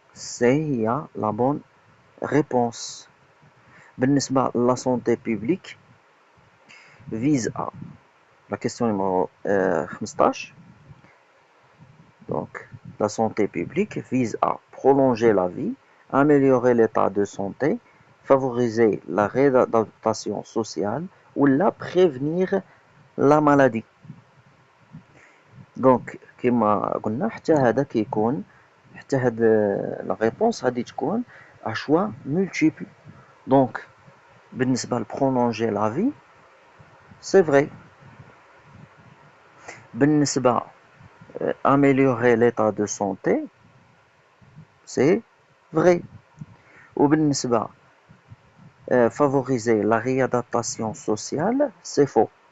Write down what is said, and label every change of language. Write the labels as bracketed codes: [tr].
[fr] C, il y a la bonne réponse. [ar] بالنسبة [fr] la santé publique vise à la question numéro 15. Donc, la santé publique vise à prolonger la vie, améliorer l'état de santé, favoriser la réadaptation sociale ou la prévenir la maladie. [ar] Donc, كما قلنا حتى هذا كيكون حتى هاد لا ريبونس غادي تكون [fr] à choix multiple. Donc, [ar] بالنسبة [fr] prolonger la vie, c'est vrai. [ar] بالنسبة [fr] améliorer l'état de santé, c'est vrai. [ar] وبالنسبة [fr] favoriser la réadaptation sociale, c'est faux.